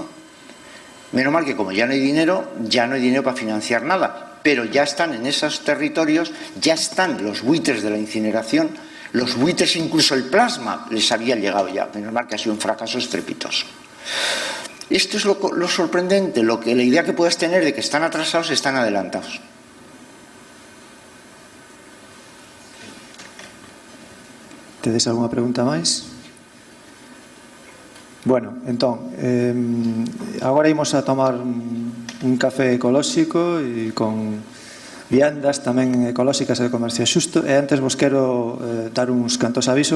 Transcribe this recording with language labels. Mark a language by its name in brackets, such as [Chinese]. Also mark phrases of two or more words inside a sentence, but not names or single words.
[Spanish] Menos mal que como ya no hay dinero para financiar nada, pero ya están en esos territorios, ya están los buitres de la incineración, los buitres, incluso el plasma les había llegado ya. Menos mal que ha sido un fracaso estrepitoso. Esto es lo sorprendente, la idea que puedes tener de que están atrasados, están adelantados. [Galician] Tedes algunha pregunta máis? Bueno, entón, agora imos a tomar un café ecolóxico e con viandas tamén ecolóxicas e de comercio xusto, e antes vos quero dar uns cantos avisos.